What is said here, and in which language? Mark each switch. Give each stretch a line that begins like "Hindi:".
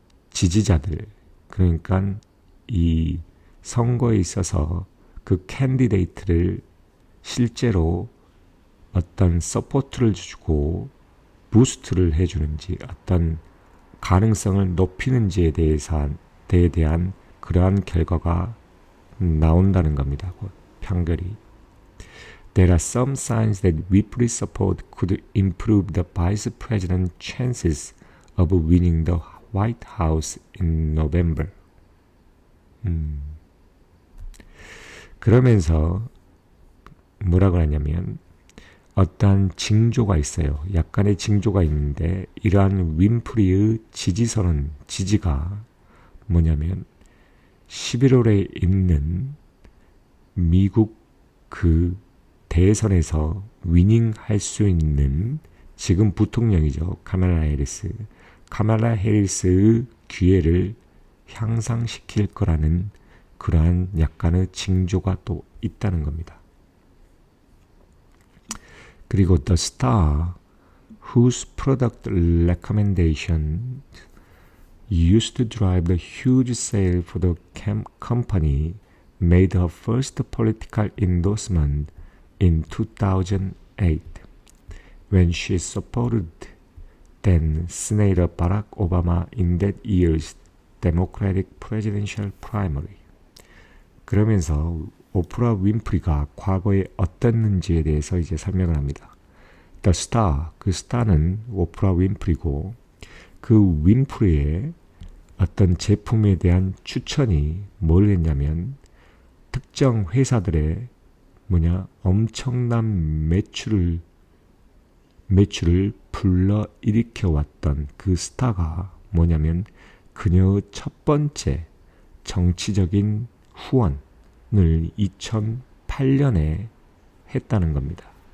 Korean: 지지자들, 그러니까 이 선거에 있어서 그 캔디데이트를 실제로 어떤 서포트를 주고 부스트를 해주는지, 어떤 가능성을 높이는지에 대한 그러한 결과가 나온다는 겁니다. 판결이.
English: There are some signs that Ripley's support could improve the vice president's chances of winning the White House in November.
Korean: 그러면서 뭐라고 하냐면, 어떠한 징조가 있어요. 약간의 징조가 있는데, 이러한 윈프리의 지지가 뭐냐면 11월에 있는 미국 그 대선에서 위닝할 수 있는 지금 부통령이죠. 카말라 해리스의 기회를 향상시킬 거라는 그러한 약간의 징조가 또 있다는 겁니다. 그리고
English: the star whose product recommendation used to drive the huge sale for the company made her first political endorsement in 2008 when she supported then Senator Barack Obama in that year's Democratic presidential primary.
Korean: 그러면서 오프라 윈프리가 과거에 어땠는지에 대해서 이제 설명을 합니다.
English: The star,
Korean: 그 스타는 오프라 윈프리고, 그 윈프리의 어떤 제품에 대한 추천이 뭘 했냐면, 특정 회사들의 엄청난 매출을 불러일으켜 왔던 그 스타가 뭐냐면, 그녀의 첫 번째 정치적인 후원을 2008년에 했다는 겁니다.